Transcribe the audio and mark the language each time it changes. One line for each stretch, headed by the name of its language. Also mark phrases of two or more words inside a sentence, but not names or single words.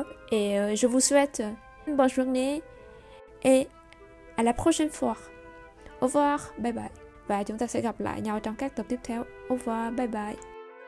French: Et je vous souhaite une bonne journée et à la prochaine fois. Au revoir,
English: bye bye.
Vietnamese: Và chúng ta sẽ gặp lại nhau trong các tập tiếp theo.
French: Au revoir,
English: bye bye.